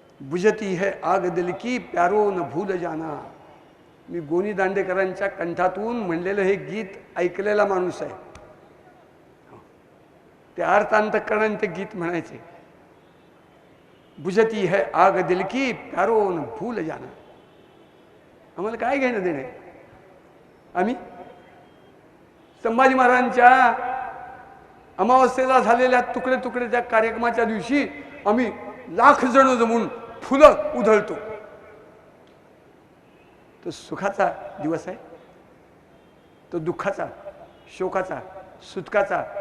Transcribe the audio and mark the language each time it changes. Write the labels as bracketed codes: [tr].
[hi] बुझती है आग दिल की प्यारो न भूल जाना. [mr] मी गोनी दांडेकरांच्या कंठातून म्हणलेलं हे गीत ऐकलेला माणूस आहे. ते अर्थांतकरण ते गीत म्हणायचे. [hi] बुझती है आग दिल की प्यारो न भूल जाना. [mr] आम्हाला काय घेणं देणं? आम्ही संभाजी महाराजांच्या अमावस्येला झालेल्या तुकडे तुकडेच्या कार्यक्रमाच्या दिवशी आम्ही लाख जण जमून फुलं उधळतो. तो सुखाचा दिवस आहे, तो दुःखाचा, शोकाचा, सुटकाचा.